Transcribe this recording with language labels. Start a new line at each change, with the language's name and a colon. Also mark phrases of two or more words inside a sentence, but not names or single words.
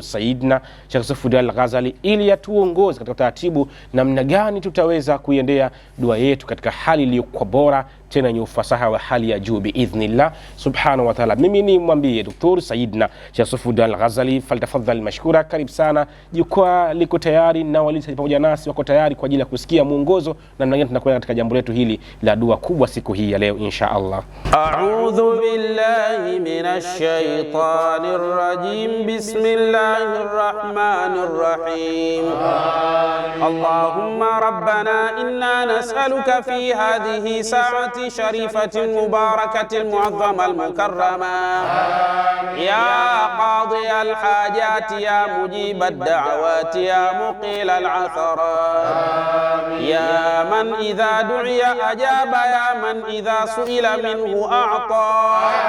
Swahili: Saidna Sheikh Saifuddin Al-Ghazali ili atuongoze katika taratibu namna gani tutaweza kuiendea dua yetu katika hali iliyokuwa bora tena yenye ufasaha wa hali ya juu
Arabic: بإذن الله سبحانه وتعالى.
Swahili: Mimi ni mwambie Dr. Saidna Sheikh Saifuddin Al-Ghazali,
Arabic: فلتتفضل مشكورا.
Swahili: Karibu sana, jukwaa liko tayari na walimu pamoja nasi wako tayari kwa ajili ya kusikia mwongozo na namna gani tunakwenda katika jambo letu hili la dua kubwa siku hii ya leo
Arabic: إن شاء الله. أعوذ بالله من الشيطان الرجيم. بسم الله الرحمن الرحيم. اللهم ربنا إنا نسألك في هذه الساعة شريفة مباركة معظمة المكرمة يا قاضي الحاجات يا مجيب الدعوات يا مقيل العثرات يا من إذا دعي أجاب يا من إذا سئل منه أعطى